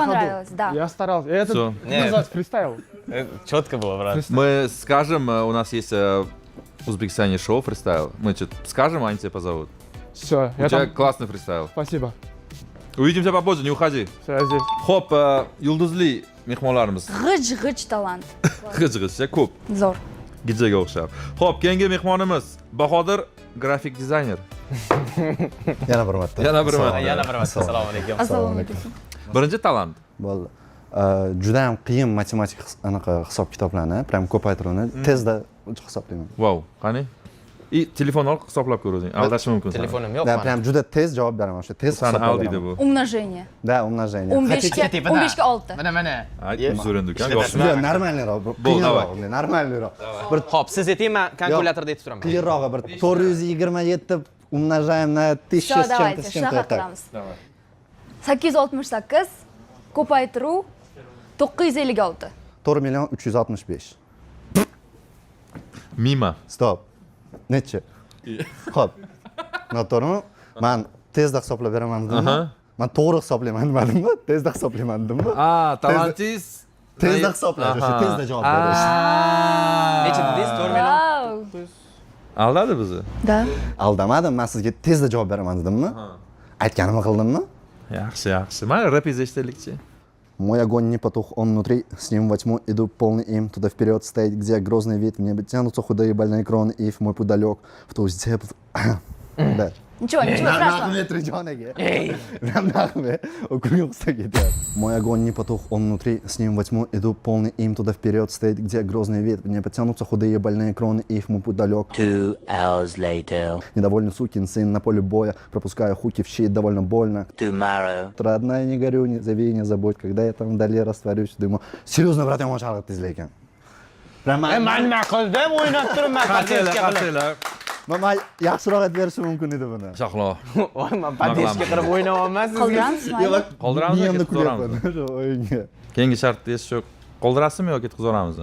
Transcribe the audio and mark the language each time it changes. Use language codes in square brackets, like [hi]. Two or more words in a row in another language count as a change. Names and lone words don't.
[ru] на ходу. понравилось, да. Я старался. Это Всё. называется фристайл. Четко было, брат. Мы скажем, у нас есть в Узбекистане шоу фристайл. Мы что-то скажем, они тебя позовут. Все, У тебя классный фристайл. Спасибо. Увидимся попозже, не уходи. Все, я здесь. [uz] Хоп, yulduzli mehmonlarimiz. G'ij talant. G'ij-g'ij, ko'p. Zo'r. Gijjaga o'xshab. Xo'p, keyingi mehmonimiz Bahodir, grafik dizayner. Yana bir marta. Yana bir marta. Yana bir marta. Assalomu alaykum. Assalomu alaykum. Birinchi talant. Bo'ldi. Juda ham qiyin matematik anaqa hisob kitoblarni, prям ko'paytiruvni tezda hisoblayman. Wow, qani? И telefon ol, hisoblab ko'r o'zing. Aldashi mumkin. Telefonim yo'q. Да, prям juda tez javob beraman. O'sha tez Sani hisoblab Audi'da beraman. bu. [ru] Умножение. Да, умножение. [uz] 15ga 6. Mana. Uzr endi uka. Juda normalniroq, qiyinroq, normalniroq. Bir Xo'p, siz ayting, men kalkulyatorda aytib turaman. qiyinrog'i bir 427 [ru] умножаем на [uz] 1000 [ru] Все, с давайте, чем-то, с чем-то. [uz] shunaqa qilamiz. 868 ko'paytiruv 956. 4 million 365. Mima. Stop. Nechi? Xo'p. Noto'g'rimi? Men tezda hisoblab beraman dedimmi? Men to'g'ri hisoblayman demadimmi? Tezda hisoblayman dedimmi? Talantiz. Tezda hisoblash, o'sha tezda javob berish. Necha dedingiz? 4 million. Aldadi bizni. Да. Aldamadim, men sizga tezda javob beraman dedimmi? Aytganimni qildimmi? Yaxshi, yaxshi. Mana rapingizni eshitaylikchi. [ru] Мой огонь не потух, он внутри, с ним во тьму иду полный им, туда вперед стоит, где грозный вид, в небе тянутся худые больные кроны, ив мой путь далек, в ту степь. Да. Ничего, ничего страшного. Мой огонь не потух, он внутри, с ним во тьму иду полный им, туда вперед стоит, где грозный вид, в небе тянутся худые больные кроны, ив мой путь далек. [en] 2 hours later. [ru] Недовольный сукин сын на поле боя, пропуская хуки в щит, довольно больно. Tomorrow. Родная, не горю, не зови, не забудь, когда я там вдали растворюсь, думаю, серьезно, брат, я могу шаргать излейкен. [uz] Men nima qildim? O'ynab turibman. Qaranglar. Men yaxshiroq aytib berishim mumkin edi buni. Shahlo. Voy, men pateshga qilib o'ynayapman sizga. Qoldiramizmi? Qoldiramizmi Miyamda yoki qutqaramizmi? kulyapman o'sha o'yinga. Keyingi shartni shu qoldirasizmi yoki qutqaramizmi?